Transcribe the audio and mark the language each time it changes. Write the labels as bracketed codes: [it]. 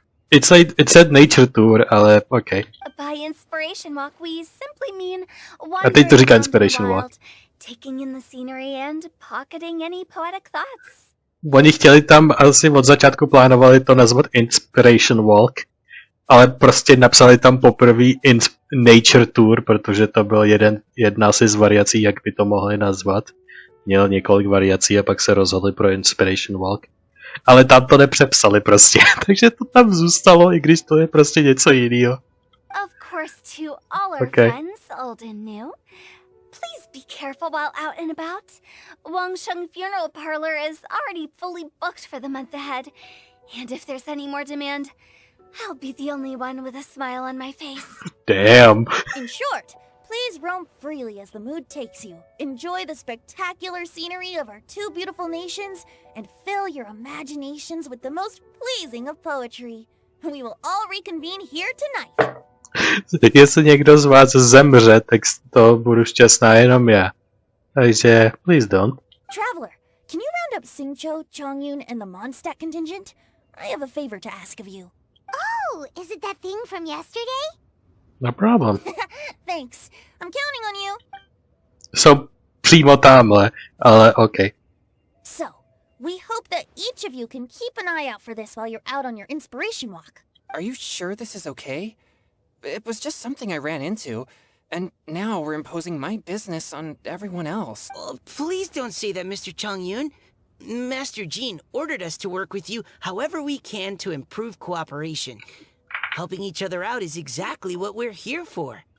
[en] It said nature tour, [cs] ale [en] okay. By inspiration walk, we simply mean [cs] A teď to [en] wandering [cs] říká [en] around the inspiration walk. wild, taking in the scenery and pocketing any poetic thoughts. [cs] Oni chtěli tam asi od začátku plánovali to nazvat Inspiration Walk, ale prostě napsali tam poprvé Nature Tour, protože to byl jedna asi z variací, jak by to mohli nazvat. Měl několik variací a pak se rozhodli pro Inspiration Walk. Ale tam to nepřepsali prostě, takže to tam zůstalo, i když to je prostě něco jiného. [en] Of course, to all our Okay. friends, old and new, please be careful while out and about. Wangsheng Funeral Parlor is already fully booked for the month ahead, and if there's any more demand, I'll be the only one with a smile on my face. Damn. In short, please roam freely as the mood takes you. Enjoy the spectacular scenery of our two beautiful nations, and fill your imaginations with the most pleasing of poetry. We will all reconvene here tonight. [cs] Jestli někdo z vás zemře, tak to budu šťastná jenom já. Takže, [en] please don't. Traveler, can you round up Xingqiu, Chongyun, and the Mondtstadu contingent? I have a favor to ask of you. Oh, is it that thing from yesterday? No problem. Thanks. I'm counting on you. [cs] Jsou přímo tamhle, ale okay. [en] So, we hope that each of you can keep an eye out for this while you're out on your inspiration walk. Are you sure this is okay? It was just something I ran into, and now we're imposing my business on everyone else. Oh, please don't say that, Mr. Chongyun. Master Jean ordered us to work with you however we can to improve cooperation. Helping each other out is exactly what we're here for.